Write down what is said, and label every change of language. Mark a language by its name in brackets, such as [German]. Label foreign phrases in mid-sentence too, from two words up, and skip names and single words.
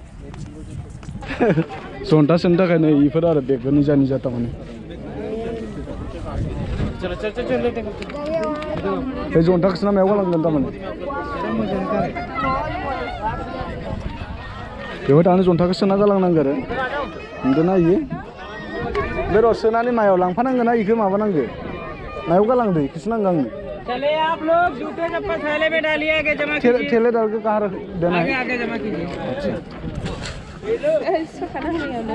[Bodo] जन्था सोनो थाखायनो इफोर आरो बेगबो निजा निजा थारमाने बे जन्थाखौ सोना मायाव गालांगोन थारमाने बेवहाय थांनो जन्थाखौ सोना गालांनांगौ आरो नुदोंना इयो बे र' सोनानै मायाव लांफानांगोन ना इखौ माबानांगौ मायाव गालांदो इखौसो नांगौ आंनो [Hindi] चले आप लोग जूते चप्पल थैले में डालिए आगे जमा कीजिए ठेले डाल के कहाँ रख देना है आगे जमा कीजिए इसको खाना नहीं आना